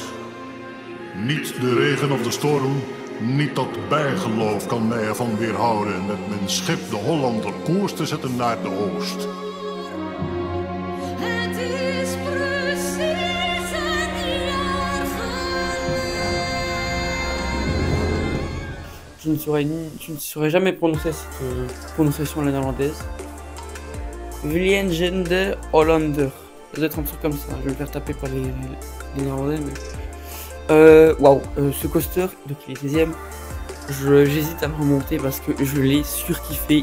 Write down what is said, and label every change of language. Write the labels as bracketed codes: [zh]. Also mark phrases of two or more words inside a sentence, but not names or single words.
[nl] Niet de regen of de storm, niet dat bijgeloof kan mij ervan weerhouden met mijn schip de Hollander koers te zetten naar de oost. [fr] Je ne saurais jamais prononcer cette prononciation néerlandaise. [nl] Vliegende Hollander. [fr] Ça doit être un truc comme ça. Je vais me faire taper par les Néerlandais. Mais... Waouh, ce coaster, donc il est 16ème. J'hésite à me remonter parce que je l'ai surkiffé.